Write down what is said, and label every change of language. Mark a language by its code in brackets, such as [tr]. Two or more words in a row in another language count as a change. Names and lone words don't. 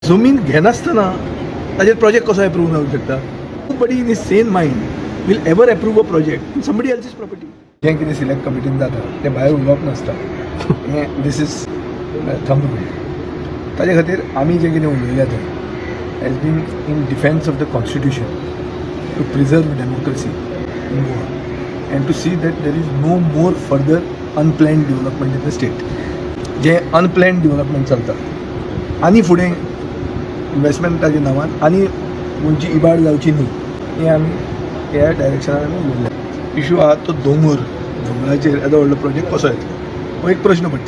[kok] जमीन घेनासतना ताजेर प्रोजेक्ट कसो एप्रूव जावंक शकता? [en] nobody in his sane mind will ever approve a project in somebody else's property. [kok] जें कितें सिलेक्ट कमिटीन जाता तें भायर उलोवप नासता. [en] हें this is thumb rule. [kok] ताजे खातीर आमी जें कितें उलयल्या तें [en] has been in defence of the constitution to preserve democracy in Goa and to see that there is no more further unplanned development in the state. [kok] जें [en] unplanned development [kok] चलता आनी फुडें इन्वेस्टमेंटाच्या नांवान आनी खंयची इबाड जावची न्ही हें आमी ह्या डायरेक्शनान आमी उलयल्या. इशू आहा तो दोंगराचेर येदो व्हडलो प्रोजेक्ट कसो येतलो हो एक प्रश्न पडटा.